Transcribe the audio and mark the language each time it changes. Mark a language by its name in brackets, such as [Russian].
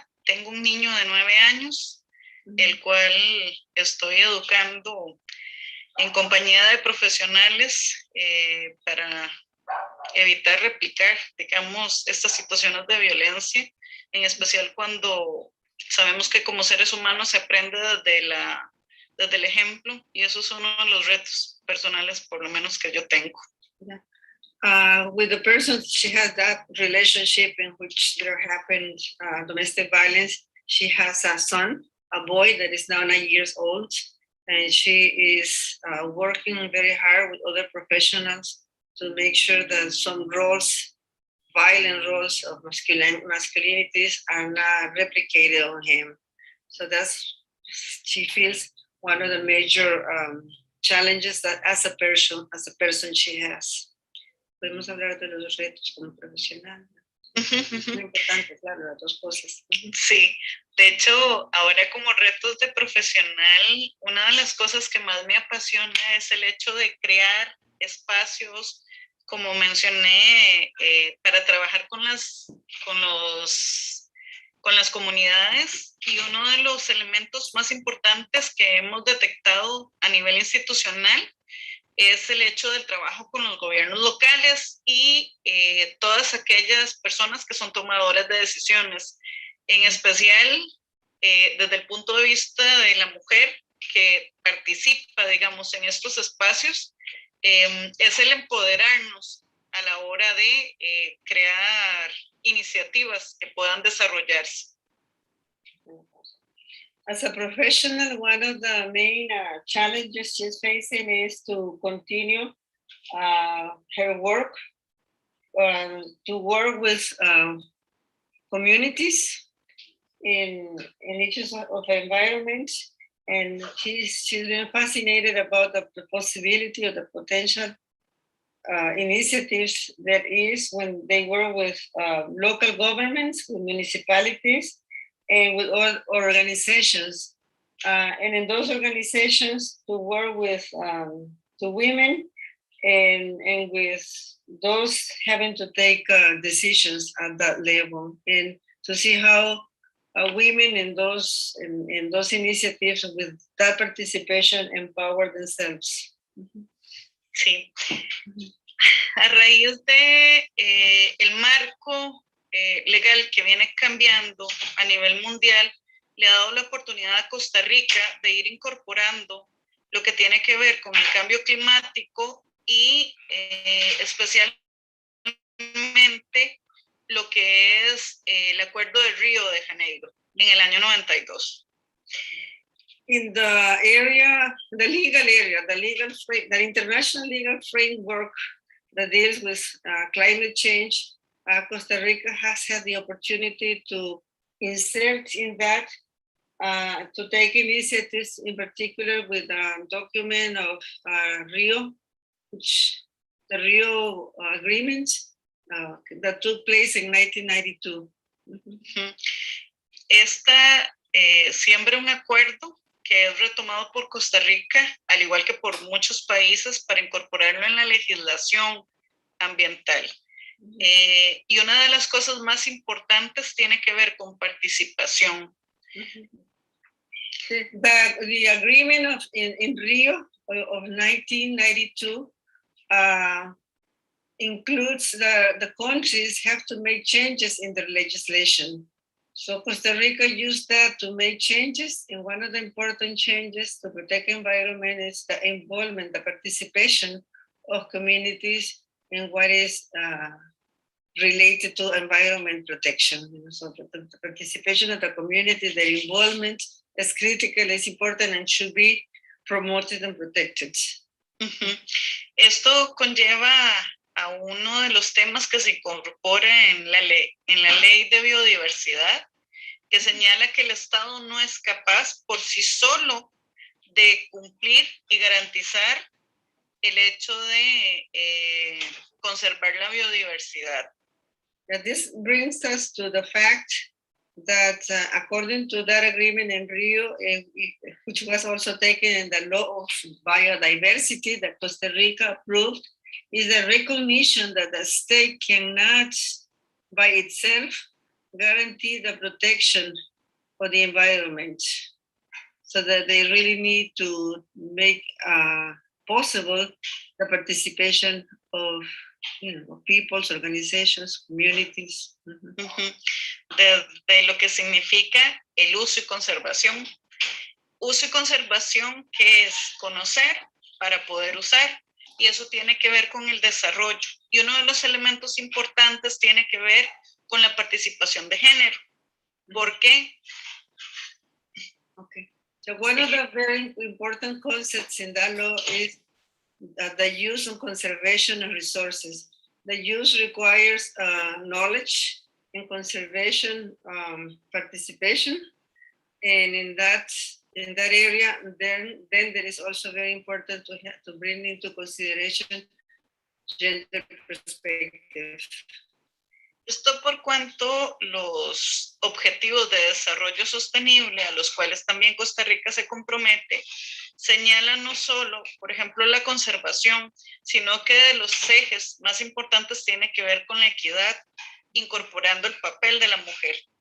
[Spanish] Tengo un niño de 9 años, el cual estoy educando en compañía de profesionales para evitar replicar, digamos, estas situaciones de violencia, en especial cuando sabemos que como seres humanos se aprende desde el ejemplo, y eso es uno de los retos personales, por lo menos, que yo tengo. [English] With the person, she has that relationship in which there happened domestic violence. She has a son, a boy that is now 9 years old, and she is working very hard with other professionals to make sure that some roles, violent roles of masculinities are not replicated on him. So she feels one of the major challenges that as a person she has. [Spanish] Podemos hablar de los retos como profesional. Es muy importante, claro, las dos cosas. Sí, de hecho, ahora como retos de profesional, una de las cosas que más me apasiona es el hecho de crear espacios, como mencioné, para trabajar con las comunidades, y uno de los elementos más importantes que hemos detectado a nivel institucional es el hecho del trabajo con los gobiernos locales y todas aquellas personas que son tomadoras de decisiones, en especial desde el punto de vista de la mujer que participa, digamos, en estos espacios, es el empoderarnos a la hora de crear iniciativas que puedan desarrollarse. [English] As a professional, one of the main challenges she's facing is to continue her work, to work with communities in issues of environment. And she's been fascinated about the possibility of the potential initiatives that is when they work with local governments, with municipalities, and with all organizations. And in those organizations to work with the women and with those having to take decisions at that level, and to see how women in those initiatives with that participation empower themselves. [Spanish] Sí. A raíz de el marco legal que viene cambiando a nivel mundial, le ha dado la oportunidad a Costa Rica de ir incorporando lo que tiene que ver con el cambio climático y especialmente lo que es el Acuerdo de Río de Janeiro en el año 92. [English] In the area, the international legal framework that deals with climate change, Costa Rica has had the opportunity to insert in that, to take initiatives, in particular with a document of Rio, which the Rio Agreement that took place in 1992. [Spanish] Esta siembra un acuerdo que es retomado por Costa Rica, al igual que por muchos países, para incorporarlo en la legislación ambiental. Y una de las cosas más importantes tiene que ver con participación. [English] The agreement in Rio of 1992 includes the countries have to make changes in their legislation. So Costa Rica used that to make changes, and one of the important changes to protect environment is the involvement, the participation of communities in what is related to environment protection. So the participation of the community, their involvement is critical, is important, and should be promoted and protected. [Spanish] Esto conlleva a uno de los temas que se incorpora en la ley de biodiversidad, que señala que el Estado no es capaz por sí solo de cumplir y garantizar el hecho de conservar la biodiversidad. [English] This brings us to the fact that according to that agreement in Rio, which was also taken in the law of biodiversity that Costa Rica approved, is the recognition that the state cannot by itself guarantee the protection for the environment. So that they really need to make possible the participation of peoples, organizations, communities. [Spanish] De lo que significa el uso y conservación. Uso y conservación, que es conocer para poder usar, y eso tiene que ver con el desarrollo. Y uno de los elementos importantes tiene que ver con la participación de género. ¿Por qué? [English] Okay. So one of the very important concepts in that law is that the use and conservation of resources. The use requires knowledge and conservation participation, and in that area, then there is also very important to bring into consideration gender perspective. [Spanish] Esto por cuanto los objetivos de desarrollo sostenible, a los cuales también Costa Rica se compromete, señalan no solo, por ejemplo, la conservación, sino que de los ejes más importantes tiene que ver con la equidad, incorporando el papel de la mujer.